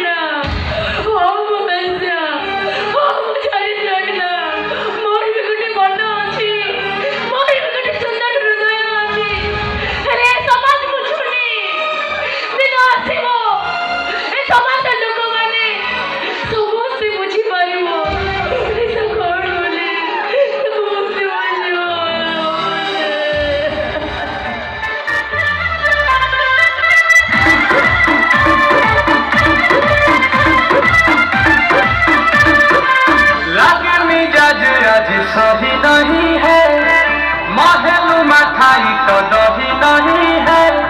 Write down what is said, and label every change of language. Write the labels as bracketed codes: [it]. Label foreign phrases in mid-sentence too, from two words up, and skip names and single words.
[or] ହଁ ମୁଁ ବେଶ୍ୟା, ହଁ ମୁଁ ଚରିତ୍ରହୀନ, ମୋର ବି ଗୋଟେ ମନ ଅଛି, ମୋର ବି ଗୋଟେ ସୁନ୍ଦର ହୃଦୟ ଅଛି, ହେଲେ ଏ ସମାଜ ବୁଝୁନି। ଦିନ ଆସିବ ଏ ସମାଜ ଲୋକମାନେ ସମସ୍ତେ ବୁଝିପାରିବ ନିଶା କଣ ବୋଲି, ସମସ୍ତେ ବୁଝିବ। [hi] लगे मिजाज आज सही नहीं है, महलू मठाई तो दही नहीं है।